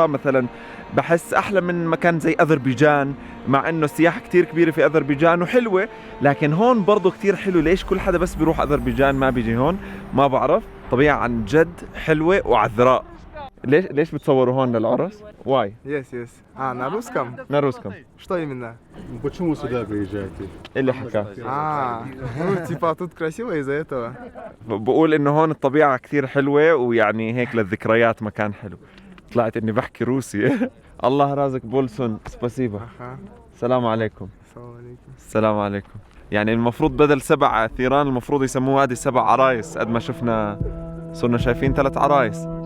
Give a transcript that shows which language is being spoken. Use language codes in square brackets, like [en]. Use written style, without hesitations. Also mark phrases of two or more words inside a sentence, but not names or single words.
[ar] مثلا بحس أحلى من مكان زي أذربيجان، مع إنه السياحة كتير كبيرة في أذربيجان وحلوة، لكن هون برضو كتير حلو. ليش كل حدا بس بيروح أذربيجان ما بيجي هون؟ ما بعرف. طبيعة عن جد حلوة وعذراء. ليش бتصوروا هون للعرس؟ Why? [en] Yes. [ru] На русском? На русском. Что именно? Почему сюда приезжаете? [ar] اللي حكى. [ru] Типа тут красиво из-за этого. [ar] بقول انه هون الطبيعة كثير حلوة، ويعني هيك للذكريات مكان حلو. طلعت اني بحكي روسي. الله رازق بولسون سباسيبا. السلام عليكم. السلام عليكم. يعني المفروض بدل 7 ثيران المفروض يسموه هذه 7 عرايس، قد ما شفنا صرنا شايفين 3 عرايس.